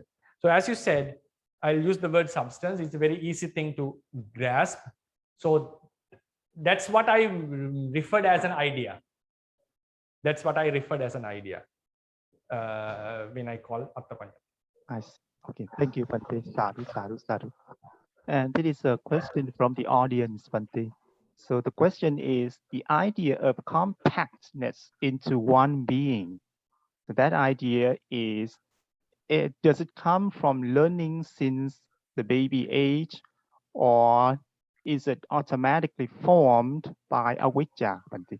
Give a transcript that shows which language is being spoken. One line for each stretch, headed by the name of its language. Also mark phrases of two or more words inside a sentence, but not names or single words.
English: So as you said, I'll use the word substance. It's a very easy thing to grasp. So that's what I referred as an idea. That's what I referred as an idea when I call
Pali: Atta Paññatti.
English: I see. Okay, thank you,
Pali: Bhante. Sadhu, sadhu, sadhu.
English: And there is a question from the audience, Bhante. So the question is the idea of compactness into one being. So that idea is, does it come from learning since the baby age, or is it automatically formed by avijja, Bhante?